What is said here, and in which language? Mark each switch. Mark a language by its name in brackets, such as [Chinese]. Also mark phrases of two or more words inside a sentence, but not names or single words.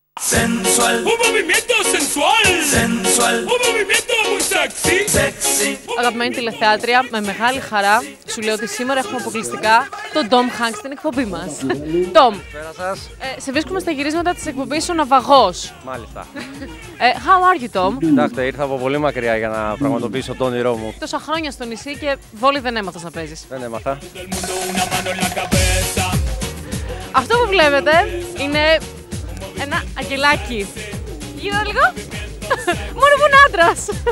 [Spanish] Sensual. Un movimiento sensual. Sensual. Un movimiento muy sexy. Sexy. [Greek] Αγαπημένη τηλεθεάτρια, με μεγάλη χαρά σου λέω ότι σήμερα έχουμε αποκλειστικά τον Tom Hanks στην εκπομπή μας. Tom, σε βρίσκουμε στα γυρίσματα της εκπομπής Ο Ναυαγός. Μάλιστα. [English] How are you, Tom? [Greek] Κοιτάξτε, ήρθα από πολύ μακριά για να πραγματοποιήσω το όνειρό μου. Τόσα χρόνια στο νησί και βόλη δεν έμαθες να παίζεις. Δεν έμαθα. Αυτό που βλέπετε είναι ένα αγγελάκι. Γύρω λίγο. Μόνο που είναι άντρας.